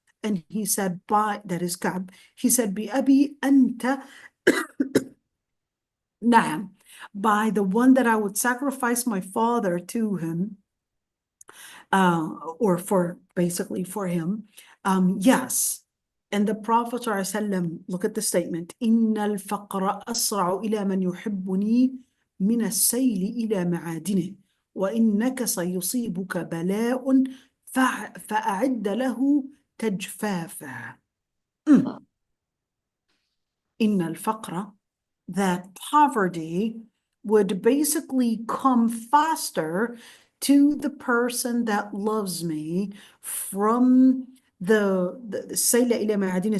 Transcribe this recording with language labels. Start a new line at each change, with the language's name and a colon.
English: And he said, that is Ka'b, he said,
Arabic: bi abi anta na'am,
English: by the one that I would sacrifice my father to him, or for him, yes. And the Prophet ﷺ, look at the statement,
Arabic: إِنَّ الْفَقْرَ أَسْرَعُ إِلَى مَنْ يُحِبُّنِي مِنَ السَّيْلِ إِلَى مَعَادِنِهِ وَإِنَّكَ سَيُصِيبُكَ بَلَاءٌ فَأَعِدَّ لَهُ تَجْفَافًا. إِنَّ الْفَقْرَ,
English: that poverty would basically come faster to the person that loves me from the
Arabic: sayla ila ma'adini.